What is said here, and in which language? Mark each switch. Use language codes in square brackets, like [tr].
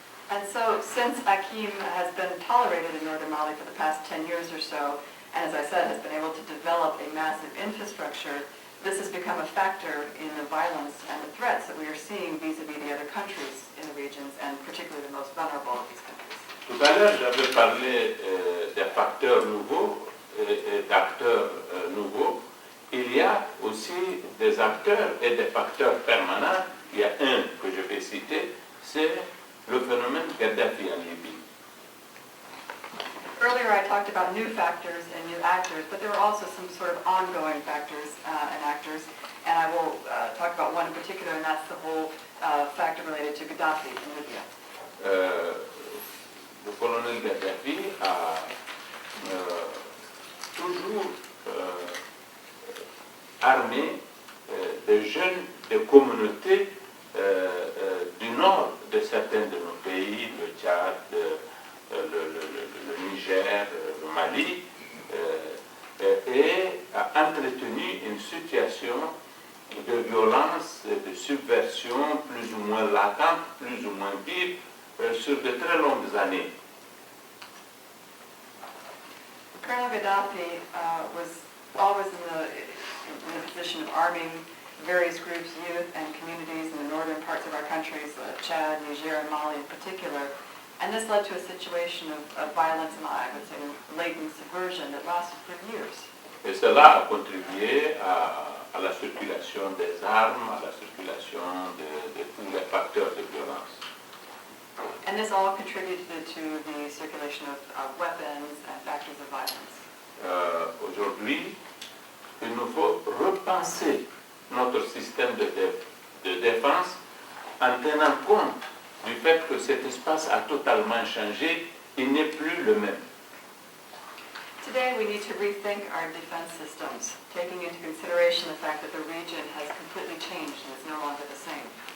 [en] And so, since Akim has been tolerated in northern Mali for the past 10 years or so, and as I said, has been able to develop a massive infrastructure, this has become a factor in the violence and the threats that we are seeing vis-à-vis the other countries in the regions, and particularly the most vulnerable of these countries. [fr] Tout à l'heure, j'avais parlé des facteurs nouveaux et d'acteurs nouveaux. Il y a aussi des acteurs et des facteurs permanents. Il y a un que je vais citer, c'est le phénomène Kadhafi en Libye. [en] Earlier I talked about new factors and new actors, but there are also some sort of ongoing factors and actors, and I will talk about one in particular, and that's the whole factor related to Gaddafi in Libya. [fr] Le colonel Kadhafi a toujours armé des jeunes des communautés du nord de certains de nos pays, le Tchad, le Niger, le Mali, et a entretenu une situation de violence, de subversion plus ou moins latente, plus ou moins vive, sur de très longues années. [en] Colonel Gaddafi was always in the position of arming various groups, youth and communities in the northern parts of our countries, Chad, Niger, and Mali in particular. And this led to a situation of violence and, I would say, latent subversion that lasted for years. [fr] Et cela a contribué à la circulation des armes, à la circulation de tous les facteurs de violence. [en] And this all contributed to the circulation of weapons and factors of violence. [fr] Aujourd'hui, il nous faut repenser notre système de défense en tenant compte du fait que cet espace a totalement changé, il n'est plus le même. [en] Today we need to rethink our defense systems, taking into consideration the fact that the region has completely changed and is no longer the same.